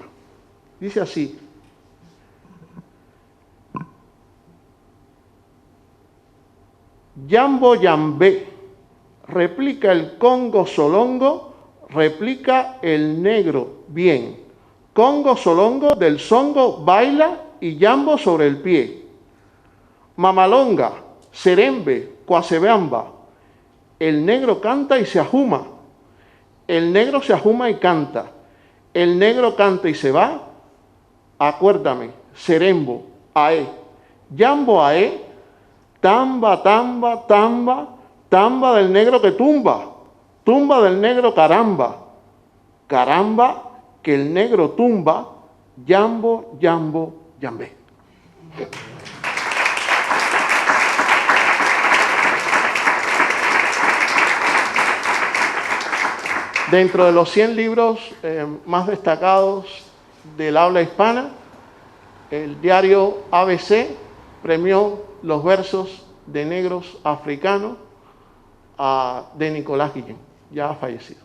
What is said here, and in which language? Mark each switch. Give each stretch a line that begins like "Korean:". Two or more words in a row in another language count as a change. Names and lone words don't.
Spanish: Dice así: Yambo Yambé, replica el Congo Solongo, replica el negro bien. Congo Solongo del songo baila y Yambo sobre el pie. Mamalonga, serembe, cuacebeamba, el negro canta y se ajuma. El negro se ajuma y canta. El negro canta y se va. Acuérdame, serembo, ae. Yambo ae, tamba, tamba, tamba, tamba del negro que tumba. Tumba del negro caramba. Caramba que el negro tumba. Yambo, yambo, yambé. Dentro de los 100 libros más destacados del habla hispana, el diario ABC premió los versos de negros africanos de Nicolás Guillén, ya fallecido.